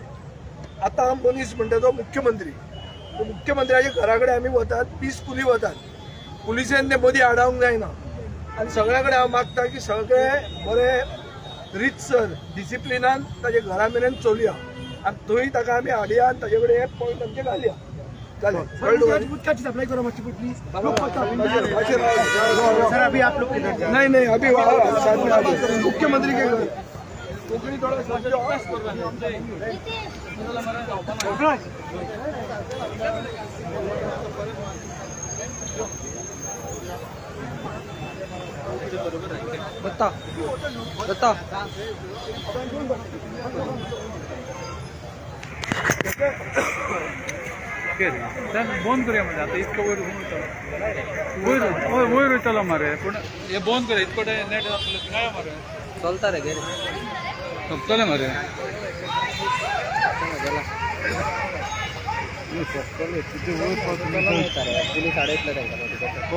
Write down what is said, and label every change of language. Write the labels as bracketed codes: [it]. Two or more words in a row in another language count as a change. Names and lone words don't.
[kok] आतां मनीस म्हणटा तो मुख्यमंत्र्याच्या घरा कडेन आमी वतात पीसफुली वतात पुलिसेन ते मदीं आडावंक जायना आनी सगळ्या कडेन हांव मागता की सगळे बरे रितसर डिसिप्लिनान ताजे घरा मेरेन चलया आनी थंय ताका आमी हाडया आनी ताजे कडेन हे पॉयंट आमचे घालया [hi] नहीं अभी मुख्यमंत्री के घर [kok] दत्ता दत्ता बंद करूया म्हणजे आता इतकं वयर वयतलो मरे पूण हे बंद करूया इतको नेट जातले काय मरे चलता रे गेले सोंपतले मरे पुलीस आडयतले तांकां